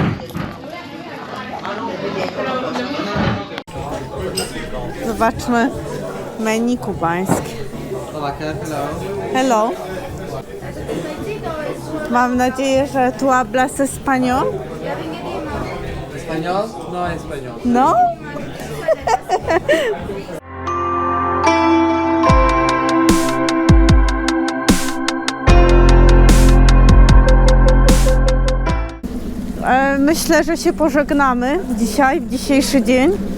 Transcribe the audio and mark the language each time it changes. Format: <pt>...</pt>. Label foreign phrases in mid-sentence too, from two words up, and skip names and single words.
<pl>Zobaczmy menu kubańskie. Hello. Mam nadzieję, że tu</pl> <es>hablas español. ¿Español? No español. No?</es> <pl>Myślę, że się pożegnamy dzisiaj, w dzisiejszy dzień.</pl>